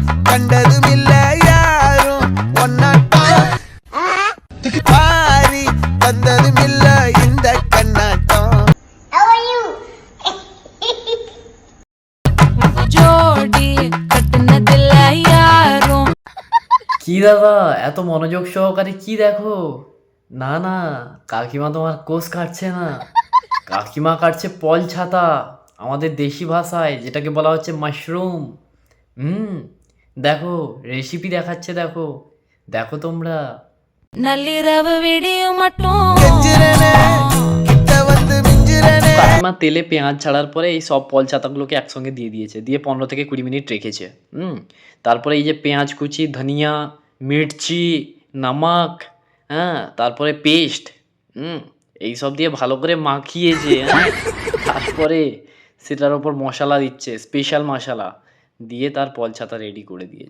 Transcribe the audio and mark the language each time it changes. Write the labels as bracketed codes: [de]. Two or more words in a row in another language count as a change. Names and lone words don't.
[ta] கண்டதுமில்ல யாரும் ஒன்னாட்டம் பாரி வந்ததுமில்ல இந்த கண்ணாட்டம் জোড়ি কটনদিল ইয়ারোं [bn] কি দাদা এত মনোযোগ সহকারে কি দেখো? না না, কাকিমা তোমার কোষ কাটছে না, কাকিমা কাটছে পল ছাতা, আমাদের দেশি ভাষায় যেটাকে বলা হচ্ছে মাশরুম। দেখো রেসিপি দেখাচ্ছে, দেখো দেখো তোমরা। [ta] நள்ளிரவு விடியும் மட்டும் கெஞ்சுறனே கிட்ட வந்து மிஞ்சுறனே [bn] কাকিমা তেলে পেঁয়াজ ছাড়ার পরে এই সব পল ছাতাগুলোকে একসঙ্গে দিয়ে দিয়েছে, দিয়ে 15 থেকে 20 মিনিট রেখেছে। তারপরে এই যে পেঁয়াজ কুচি, ধনিয়া, মির্চি, নামাক, হ্যাঁ, তারপরে পেস্ট, এই সব দিয়ে ভালো করে মাখিয়েছে। তারপরে সেটার ওপর মশলা দিচ্ছে, স্পেশাল মশলা দিয়ে তার পল ছাতা রেডি করে দিয়েছে।